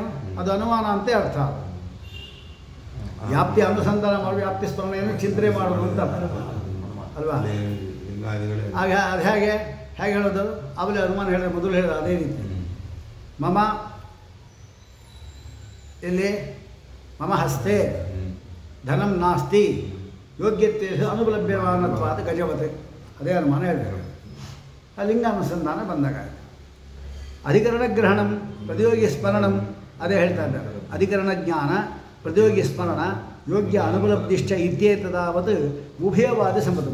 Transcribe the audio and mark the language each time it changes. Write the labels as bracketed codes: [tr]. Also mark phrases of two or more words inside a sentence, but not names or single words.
[kn] ಅದು ಅನುಮಾನ ಅಂತೆ ಅರ್ಥ. ವ್ಯಾಪ್ತಿ ಅನುಸಂಧಾನ ಮಾಡಿ ವ್ಯಾಪ್ತಿ ಸ್ಮರಣೆಯನ್ನು ಚಿಂತನೆ ಮಾಡೋದು ಅಂತ ಅಲ್ವಾ? ಹಾಗೆ ಅದು ಹೇಗೆ ಹೇಳೋದು? ಅವಲೇ ಅನುಮಾನ ಹೇಳಿದ್ರೆ ಮೊದಲು ಹೇಳಿದ ಅದೇ ರೀತಿ. ಮಮ ಎಲ್ಲಿ? [sa] ಮಮ ಹಸ್ತೆ ಧನಂ ನಾಸ್ತಿ ಯೋಗ್ಯತೆ ಅನುಪಲಭ್ಯಮಾನತ್ವಾದ ಗಜವತೆ. [kn] ಅದೇ ಅನುಮಾನ ಹೇಳಿದರು. ಆ ಲಿಂಗಾನುಸಂಧಾನ ಬಂದಾಗ [sa] ಅಧಿಕರಣ ಗ್ರಹಣಂ ಪ್ರತಿಯೋಗಿ ಸ್ಮರಣಂ [kn] ಅದೇ ಹೇಳ್ತಾ ಇದ್ದಾರೆ. [sa] ಅಧಿಕರಣ ಜ್ಞಾನ ಪ್ರತಿಯೋಗಿ ಸ್ಮರಣ ಯೋಗ್ಯ ಅನುಪಲಬ್ಧಿಶ್ಚ ಇತ್ಯೇತದಾವತ್ ಉಭಯವಾದ ಸಂಬಂಧ.